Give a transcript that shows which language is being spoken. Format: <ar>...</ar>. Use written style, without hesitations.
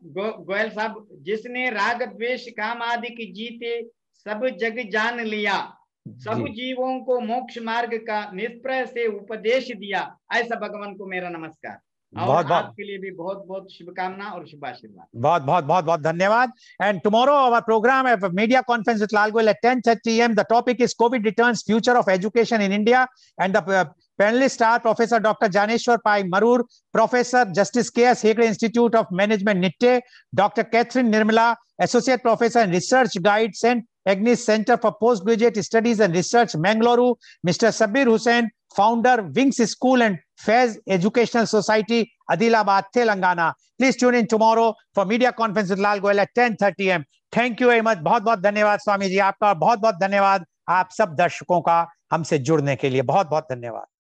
<hi>गोयल साहब, जिसने राग द्वेष काम आदि की जीते सब जग जान लिया, सब जीवों को मोक्ष मार्ग का निष्प्रय से उपदेश दिया, ऐसा भगवान को मेरा नमस्कार। और आपके लिए भी बहुत बहुत शुभकामना और शुभाशीर्वाद। बहुत बहुत बहुत बहुत धन्यवाद।</hi> <en>And tomorrow our program है media conference with Lal Goyal at 10:30 AM. The topic is COVID returns, future of education in India, and the panelists are Professor Dr. Janeshwar Pai Marur, Professor Justice K.S. Hegde Institute of Management, NITTE, Dr. Catherine Nirmala, Associate Professor and Research Guide, St. Agnes Center for Postgraduate Studies and Research, Mangaluru, Mr. Sabir Hussain, founder, Wings School and Faiz Educational Society, Adilabad, Telangana. Please tune in tomorrow for Media Conference with Lal Goyal at 10:30 AM. Thank you very much.</en> <hi>बहुत बहुत धन्यवाद स्वामी जी आपका, बहुत बहुत धन्यवाद आप सब दर्शकों का हमसे जुड़ने के लिए, बहुत बहुत धन्यवाद।</hi>